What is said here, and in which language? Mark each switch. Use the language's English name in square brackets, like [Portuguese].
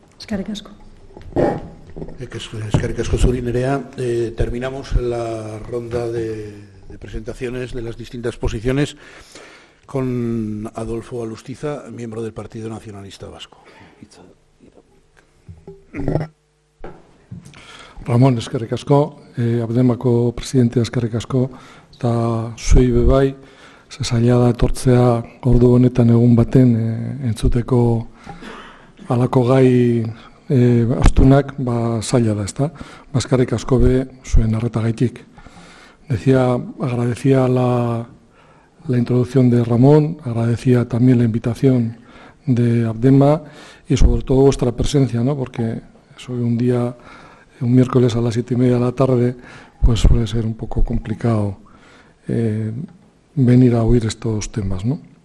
[Basque] Eskerrik asko. Eskerrik asko zuri, Nerea. [Spanish] Terminamos la ronda de presentaciones de las distintas posiciones con Adolfo Alustiza, miembro del Partido Nacionalista Vasco. [Basque] Ramón, eskerrik asko, Abdemako presidente eskerrik asko, eta zuei bebai, zaila da etortzea ordu honetan egun baten entzuteko halako gai astunak, zaila da, ezta? Eskerrik asko be zuen arretagaitik. [Spanish] Agradecía la introducción de Ramón, agradecía también la invitación de Abdema y sobre todo vuestra presencia, ¿no? Porque soy un miércoles a las 7:30 de la tarde, pues suele ser un poco complicado venir a oír estos temas, ¿no?